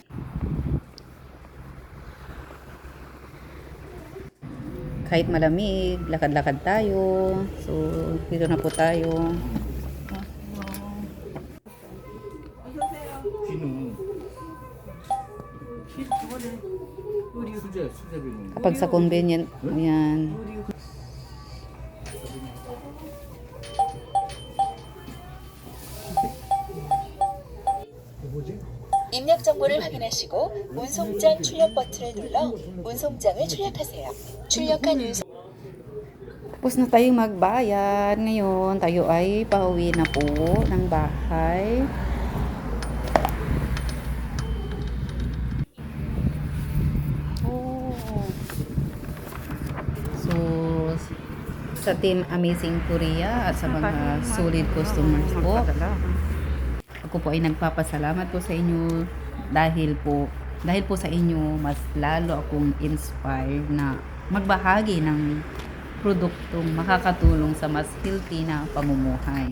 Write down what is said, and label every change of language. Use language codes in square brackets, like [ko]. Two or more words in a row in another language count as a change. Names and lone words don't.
[tl] Kahit malamig, lakad-lakad tayo. So, dito na po tayo. Kapag sa convenient, yan. [ko] 입력 정보를 확인하시고 운송장 출력 버튼을 눌러 운송장을 출력하세요. 출력한 운송 [tl] Tapos na tayong magbayad. Ngayon, tayo ay pauwi na po ng bahay. So, sa Team Amazing Korea at sa mga solid customers po, ako po ay nagpapasalamat po sa inyo dahil po sa inyo mas lalo akong inspired na magbahagi ng produktong makakatulong sa mas healthy na pamumuhay.